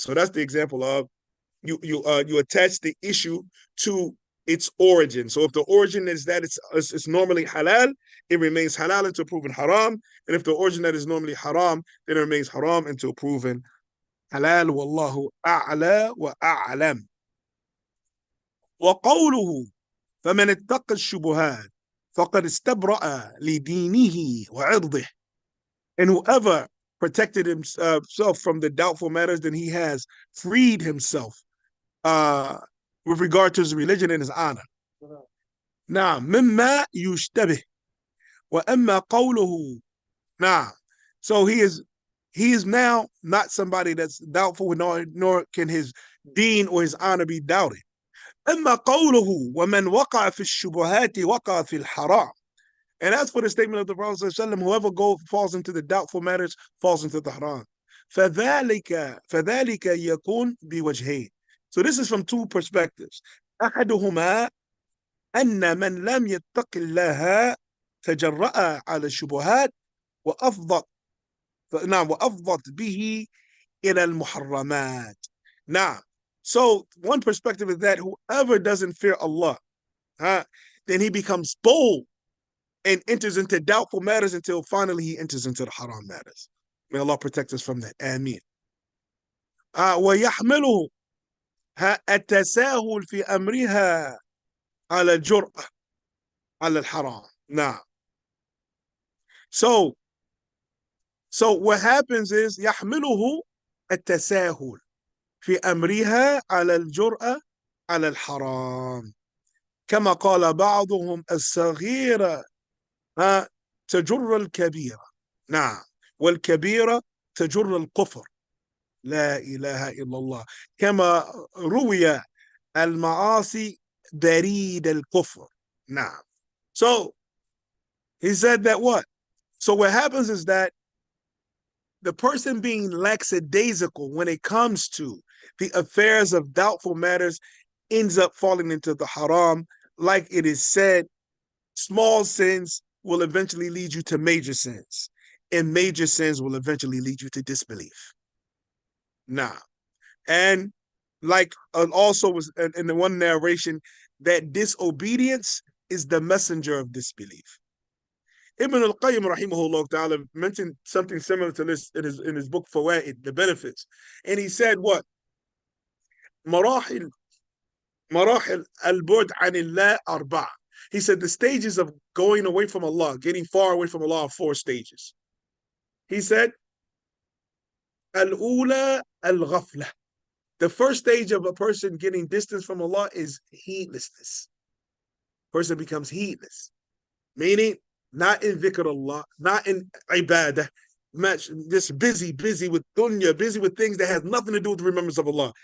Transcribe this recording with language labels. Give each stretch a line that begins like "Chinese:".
English: So that's the example of you attach the issue to its origin. So if the origin is that it's normally halal, it remains halal until proven haram. And if the origin that is normally haram, then it remains haram until proven halal. Wallahu a'la wa a'lam.
Arabic: وقوله فمن اتقى الشبهات فقد استبرأ لدينه وعرضه.
English: And whoever protected himself from the doubtful matters, then he has freed himself with regard to his religion and his honor. Now,
Arabic: مما يشتبه وأما قوله.
English: Now, so he is now not somebody that's doubtful, nor can his deen or his honor be doubted.
Arabic: أما قوله ومن وقع في الشبهات وقع في الحرام.
English: And as for the statement of the Prophet ﷺ, whoever falls into the doubtful matters falls into the haram.
Arabic: فذلك يكون بوجهين.
English: So this is from two perspectives.
Arabic: أحدهما أن من لم يتق الله تجرأ على الشبهات وأفضت به إلى المحرمات.
English: Now, so one perspective is that whoever doesn't fear Allah, then he becomes bold and enters into doubtful matters until finally he enters into the haram matters. May Allah protect us from that. Ameen.
Arabic: ويحمله التساهل في أمرها على الجرأة على الحرام.
English: Now, so what happens is
Arabic: يحمله التساهل في أمرها على الجرأة على الحرام كما قال بعضهم الصغيرة تجر الكبيرة. نعم، والكبيرة تجر الكفر. لا إله إلا الله. كما روي المعاصي بريد الكفر. نعم.
English: So he said that what? So what happens is that the person being lackadaisical when it comes to the affairs of doubtful matters ends up falling into the haram. Like it is said, small sins will eventually lead you to major sins, and major sins will eventually lead you to disbelief. Now, and like also was in the one narration, that disobedience is the messenger of disbelief. Ibn al-Qayyim rahimahullah ta'ala mentioned something similar to this in his book Fawaid, the benefits. And he said what?
Arabic: مراحل البعد عن الله أربعة.
English: He said the stages of going away from Allah, getting far away from Allah, are 4 stages. He said,
Arabic: الأولى الغفلة.
English: The first stage of a person getting distance from Allah is heedlessness. Person becomes heedless, meaning not in dhikr Allah, not in ibadah, just busy with dunya, busy with things that has nothing to do with the remembrance of Allah.